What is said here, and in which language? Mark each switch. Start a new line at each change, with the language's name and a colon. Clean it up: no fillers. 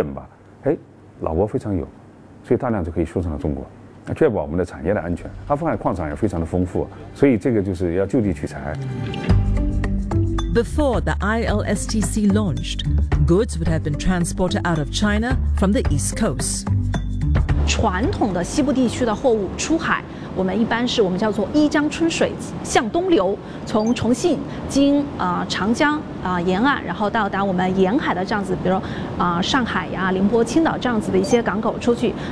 Chinese: 比如说老挝，重大铁路通车了以后，由于伊朗战事，所以大量的这些，比如说化工产品或者一些磷矿或者一些，甚至什么硫酸镁啊什么等等吧，哎，老挝非常有。
English: Before the ILSTC launched, goods would have been transported out of China from the East Coast.
Chinese: 传统的西部地区的货物出海，我们一般是我们叫做一江春水向东流，从重庆经长江沿岸，然后到达我们沿海的这样子，比如上海呀、宁波、青岛这样子的一些港口出去。